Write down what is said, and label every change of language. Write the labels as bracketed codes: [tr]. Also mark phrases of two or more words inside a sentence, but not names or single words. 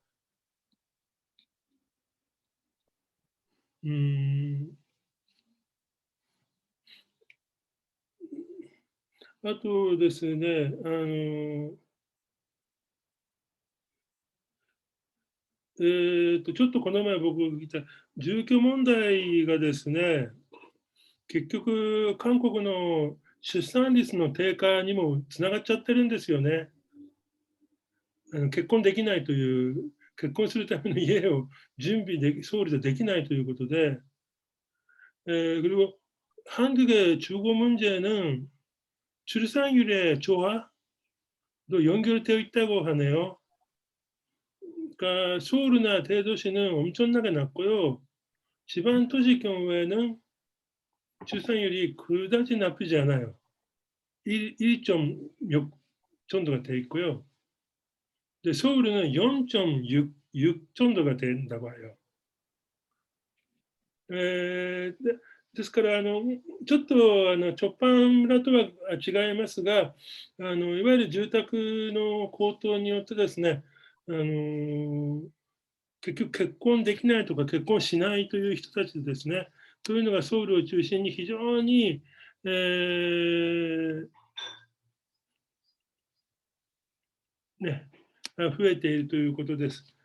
[ja] あとですね、ちょっとこの前僕聞いた住居問題がですね、結局韓国の出産率の低下にもつながっちゃってるんですよね。結婚できないという、結婚するための家を準備でき、ソウルでできないということで、 [ko] 그리고 한국의 주거 문제는 출산율의 조화도 연결되어 있다고 하네요. 그러니까 서울이나 대도시는 엄청나게 낮고요. 지방 도시 경우에는 출산율이 그다지 나쁘지 않아요. 1.6 정도가 돼 있고요. 근데 서울은 4.6 정도가 된다고 해요. [ja] ですから、ちょっと直販村とは違いますが、いわゆる住宅の高騰によってですね、結局結婚できないとか結婚しないという人たちですね、そういうのがソウルを中心に非常に、増えているということです。